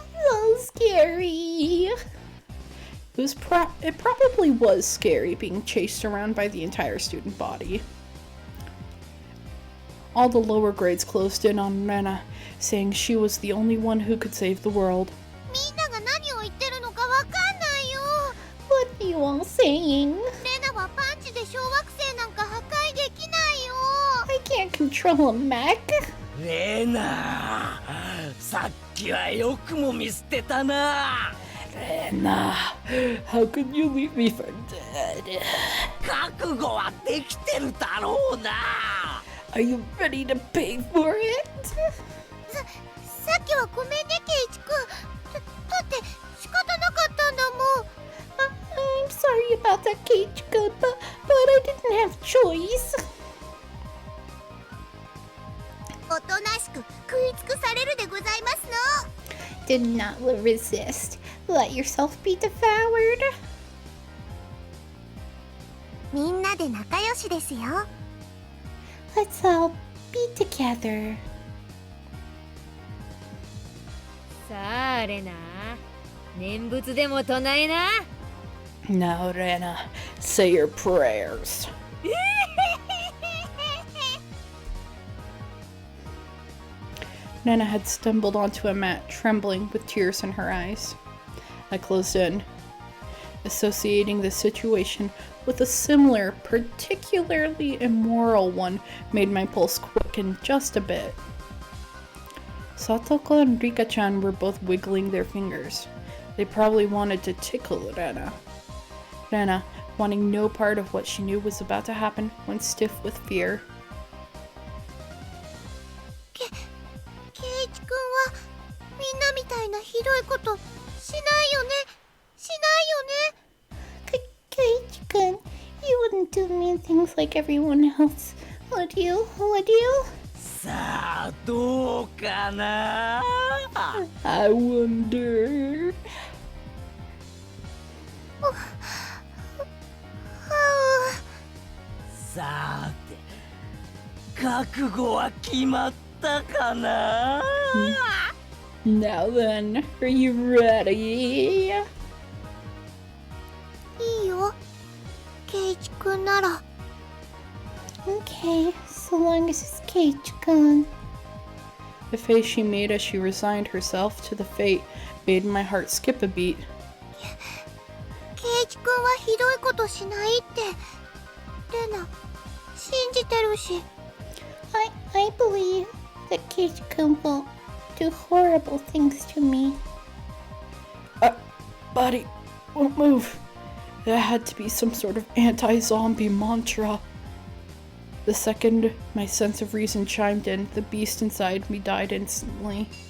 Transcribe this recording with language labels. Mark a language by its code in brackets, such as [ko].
[en] So scary. It probably was scary being chased around by the entire student body. All the lower grades closed in on Rena, saying she was the only one who could save the world. [ja] みんなが何を言ってるのかわかんないよ。 [en] What are you all saying? [ja] レナはパンチで小惑星なんか破壊できないよ。 [en] I can't control a mech. [ja] レナ、さっきはよくも見捨てたな。 [en] Rena, how could you leave me for dead? [ja] 覚悟はできてるだろうな。 [en] Are you ready to pay for it? [ja] さっきはごめんねケイチくん。だって仕方なかったんだもん。 [en] I'm sorry about that, Keiichi-kun, but I didn't have choice. [ja] おとなしく食い尽くされるでございますの。 [en] Do not resist. Let yourself be devoured. [ja] みんなで仲良しですよ。 [en] Let's all be together. [ja] さあレナ、念仏でも唱えな。 [en] Now, Rena, say your prayers. Rena had stumbled onto a mat, trembling with tears in her eyes. I closed in, associating the situation with a similar, particularly immoral one made my pulse quicken just a bit. Satoko and Rika-chan were both wiggling their fingers. They probably wanted to tickle Rena. Rena, wanting no part of what she knew was about to happen, went stiff with fear. [ja] ケイチくんはみんなみたいなひどいことしないよね。しないよね。 [en] Keiichi-kun, you wouldn't do mean things like everyone else, would you? Would you? [ja] さあどうかな。 [en] I wonder. [ja] さて覚悟は決まったかな。 [en] Now then, are you ready? [ja] いいよ。ケイチくんなら。 [en] Okay, so long as it's Keiichi-kun. The face she made as she resigned herself to the fate made my heart skip a beat. [ja] ケイチくんはひどいことしないってレナ信じてるし。 [en] I believe that Keiichi-kun won't do horrible things to me. Body won't move. There had to be some sort of anti-zombie mantra. The second my sense of reason chimed in, the beast inside me died instantly.